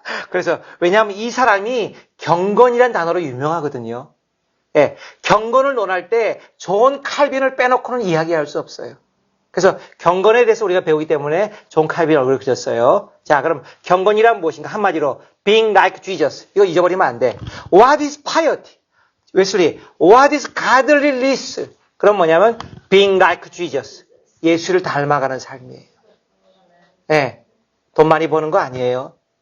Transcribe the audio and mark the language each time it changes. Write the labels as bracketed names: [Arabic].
[Korean] 그래서, 왜냐하면 이 사람이 경건이란 단어로 유명하거든요. 예, 경건을 논할 때 존 칼빈을 빼놓고는 이야기할 수 없어요. 그래서 경건에 대해서 우리가 배우기 때문에 존 칼빈 얼굴을 그렸어요. 자, 그럼 경건이란 무엇인가? 한마디로 [English] being like Jesus. [Korean] 이거 잊어버리면 안 돼. [English] What is piety? 웨슬리, what is godliness? [Korean] 그럼 뭐냐면 [English] being like Jesus. [Korean] 예수를 닮아가는 삶이에요. 예, 돈 많이 버는 거 아니에요.